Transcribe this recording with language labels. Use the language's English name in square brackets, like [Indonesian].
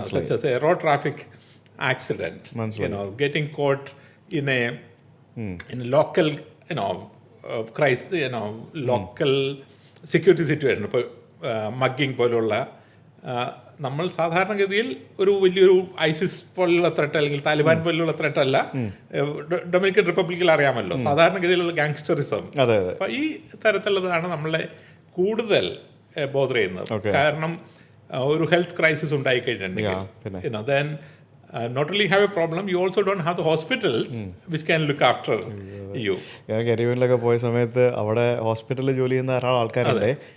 [English] such as a road traffic accident. Getting caught in a local, crisis, local security situation. [Malayalam] ഇപ്പോൾ മഗ്ഗിങ് പോലുള്ള നമ്മൾ സാധാരണഗതിയിൽ ഒരു വലിയൊരു ഐസിസ് പോലുള്ള ത്രെട്ട് അല്ലെങ്കിൽ താലിബാൻ പോലുള്ള ത്രെട്ട് അല്ല. ഡൊമിനിക്കൻ റിപ്പബ്ലിക്കിൽ അറിയാമല്ലോ സാധാരണഗതിയിലുള്ള ഗാങ്സ്റ്ററിസം. അപ്പം ഈ തരത്തിലുള്ളതാണ് നമ്മളെ കൂടുതൽ ബോധർ ചെയ്യുന്നത്. കാരണം ഒരു health crisis ഉണ്ടായിക്കഴിഞ്ഞിട്ടുണ്ടെങ്കിൽ [English] then not only have a problem, you also don't have the hospitals which can look after you. [Malayalam] ഞാൻ കരിവൂരിലൊക്കെ പോയ സമയത്ത് അവിടെ ഹോസ്പിറ്റലിൽ ജോലി ചെയ്യുന്ന ആൾക്കാരുണ്ട്.